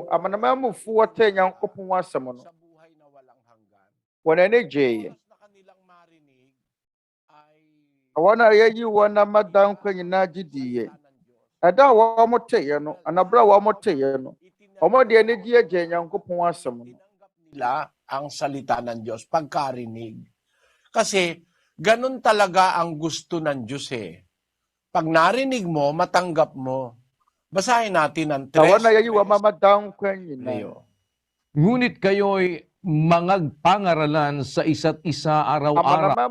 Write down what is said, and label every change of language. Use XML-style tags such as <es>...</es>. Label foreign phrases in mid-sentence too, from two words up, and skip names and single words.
<ak>Amanamanmufoɔ tee Nyankopɔn asɛm no, wɔn ani gyee. Wɔn a yɛyi wɔn ama daa nkwa nyinaa gye diiɛ. Ɛda a wɔn teeɛ no, anabere a wɔn teeɛ no, wɔn de anigye agye Nyankopɔn asɛm no.</ak> <tl>Ang salita ng Diyos pagkarinig. Kasi ganun talaga ang gusto ng Diyos eh. Pag narinig mo, matanggap mo. Basahin natin ang 3. Ngunit kayo'y mangagpangaralan sa isa't isa araw-araw.</tl>